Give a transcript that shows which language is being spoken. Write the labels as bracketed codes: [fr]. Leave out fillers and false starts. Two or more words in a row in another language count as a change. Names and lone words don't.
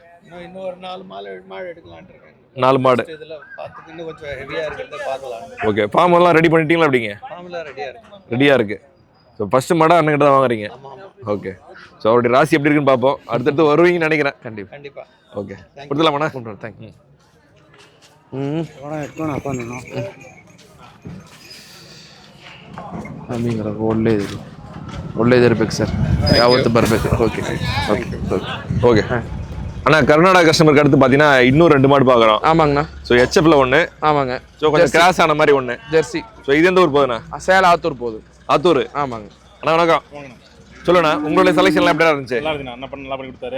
[ta] இன்னும் ஒரு 4 மாடு எடுக்கலாம்னு இருக்கேன். 4 மாடு இதில் பார்த்துட்டு இன்னும் கொஞ்சம் ஹெவியாக இருக்கிறத பார்க்கலாம். ஓகே, ஃபார்ம் எல்லாம் ரெடி பண்ணிட்டீங்களா? அப்படிங்க ஃபார்ம்லாம் ரெடியாக இருக்கு. ஸோ ஃபர்ஸ்ட் மாடா அண்ணன் கிட்ட தான் வாங்குறீங்க. ஓகே, ஸோ அவருடைய ராசி எப்படி இருக்குன்னு பார்ப்போம். அடுத்தடுத்து வருவீங்கன்னு நினைக்கிறேன். கண்டிப்பா. ஓகே, கொடுத்துலாமாண்ணா? தேங்க்யூ. [kn] ಒಳ್ಳೆದಿರ್ಬೇಕು ಸರ್, ಯಾವತ್ತು ಬರಬೇಕು. ಓಕೆ ಓಕೆ [ta] ஓகே அண்ணா, கர்நாடகா கஸ்டமருக்கு அடுத்து பார்த்தீங்கன்னா இன்னும் 2 மாடு பார்க்குறோம். ஆமாங்கண்ணா. ஸோ ஹெச்எஃப்ல 1. ஆமாங்க. ஸோ கொஞ்சம் கிராஸ் ஆன மாதிரி 1 ஜெர்சி. ஸோ இது எந்த ஊர் போகுதுண்ணா? சேலம் ஆத்தூர் போகுது. ஆத்தூர். ஆமாங்க. அண்ணா வணக்கம். சொல்லுண்ணா, உங்களுடைய செலெக்ஷன்லாம் எப்படியா இருந்துச்சு? நல்லா இருக்குண்ணா, நல்லா பண்ணி கொடுத்தாரு.